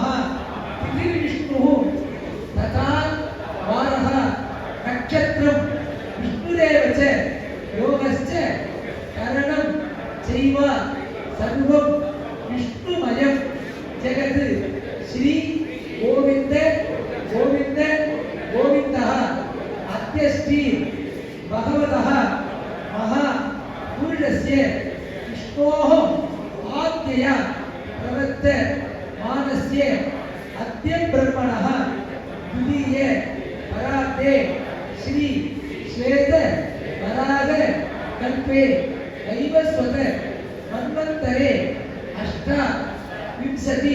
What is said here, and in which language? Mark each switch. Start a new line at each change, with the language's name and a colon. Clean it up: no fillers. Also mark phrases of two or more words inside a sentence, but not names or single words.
Sanskrit: त्रिविष्णुः तथा वारः नक्षत्रं विष्णुरेव च योगश्च करणं चैव सर्वं विष्णुमयं जगत् श्री गोविन्द गोविन्द गोविन्दः अद्यश्री भगवतः तस्य विष्णोः आज्ञया प्रवृत्त मानस्य अद्य ब्रह्मणः द्वितीये परार्धे श्री श्वेत वराह कल्पे वैवस्वत मन्वन्तरे अष्टाविंशति